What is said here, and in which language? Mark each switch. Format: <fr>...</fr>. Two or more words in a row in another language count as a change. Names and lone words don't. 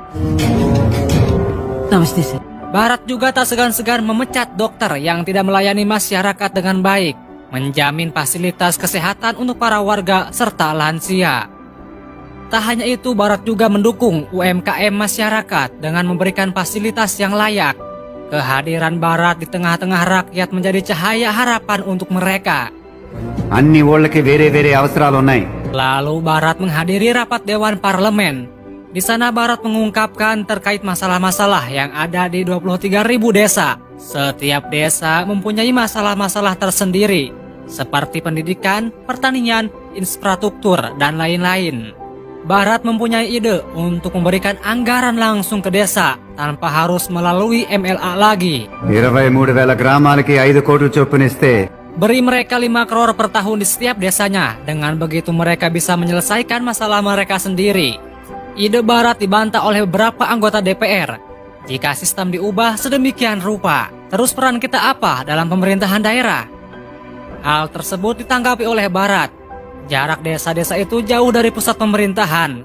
<id>Barat juga tak segan-segan memecat dokter yang tidak melayani masyarakat dengan baik, menjamin fasilitas kesehatan untuk para warga serta lansia. Tak hanya itu, Barat juga mendukung UMKM masyarakat dengan memberikan fasilitas yang layak. Kehadiran Barat di tengah-tengah rakyat menjadi cahaya harapan untuk mereka.</id> <te>అన్ని ఊళ్ళకి వేరే వేరే అవసరాలు ఉన్నాయి.</te> <id>Lalu Barat menghadiri rapat Dewan Parlemen. Di sana Barat mengungkapkan terkait masalah-masalah yang ada di 23.000 desa. Setiap desa mempunyai masalah-masalah tersendiri, seperti pendidikan, pertanian, infrastruktur, dan lain-lain. Barat mempunyai ide untuk memberikan anggaran langsung ke desa tanpa harus melalui MLA lagi.</id> <te>23,000 గ్రామాలకి 5 కోట్లు చొప్పునిస్తే</te> <id>Beri mereka 5 crore per tahun di setiap desanya. Dengan begitu mereka bisa menyelesaikan masalah mereka sendiri. Ide Barat dibantah oleh beberapa anggota DPR. Jika sistem diubah sedemikian rupa, terus peran kita apa dalam pemerintahan daerah? Hal tersebut ditanggapi oleh Barat. Jarak desa-desa itu jauh dari pusat pemerintahan.</id>